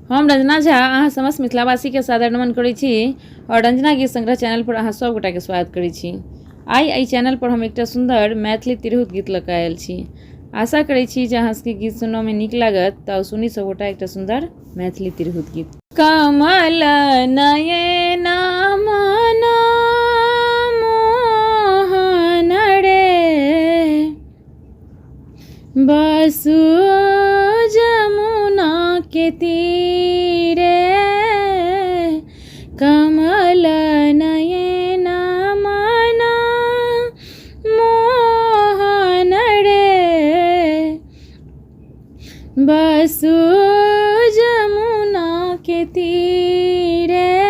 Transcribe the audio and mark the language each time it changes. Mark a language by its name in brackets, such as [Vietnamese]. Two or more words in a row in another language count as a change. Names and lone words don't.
[Maithili] रंजना झा अहाँ समस्त मिथिलावासी के सादर नमन करै छी और रंजना गीत संग्रह चैनल पर अहाँ सब गोटा के स्वागत करै छी। आई चैनल पर हम एकटा सुंदर मैथिली तिरहुत गीत लऽ कऽ आयल छी। आशा करै छी जे अहाँ सबके गीत सुनऽ में नीक लागत, तऽ सुनी सब गोटा एकटा सुंदर मैथिली तिरहुत गीत। कमल नयन मन मोहन रे बसु जमुना के तीरे, कमल नयन मन मोहन रे बसु जमुना के तीरे,